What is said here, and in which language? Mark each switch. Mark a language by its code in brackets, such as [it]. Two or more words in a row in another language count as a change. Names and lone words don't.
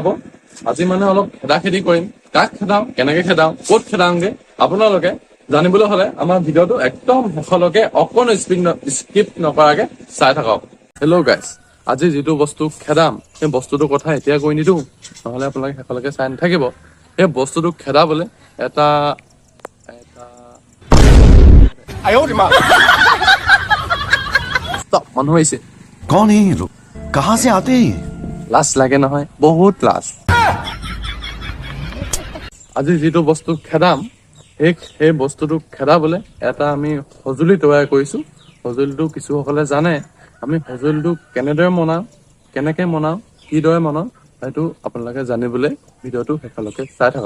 [as] আজি মানে অলপ খেদা খেদি কৰিম, কাক খেদাও, কেনেকে খেদাও, ক'ত খেদাওগে আপোনালোকে জানিবলৈ হলে আমাৰ ভিডিঅ'টো একদম শেষলৈকে অকণো স্কিপ নকৰাকে চাই থাকক। [en] hello guys, [as] আজি যিটো বস্তু খেদাম সেই বস্তুটোৰ কথা এতিয়া কৈ নিদিওঁ, নহলে আপোনালোকে শেষলৈকে চাই নাথাকিব। সেই বস্তুটো খেদাবলৈ এটা মানুহ আহিছে। [hi] कौन है ये लोग, कहाँ से आते हैं? [as] লাজ লাগে নহয়, বহুত লাজ। আজি যিটো বস্তু খেদাম সেই বস্তুটো খেদাবলৈ এটা আমি সঁজুলি তৈয়াৰ কৰিছো। সঁজুলিটো কিছুসকলে জানে, আমি সঁজুলিটো কেনেদৰে বনাও, কেনেকে বনাও, কিদৰে বনাও সেইটো আপোনালোকে জানিবলৈ ভিডিঅ'টো শেষলৈকে চাই থাকক।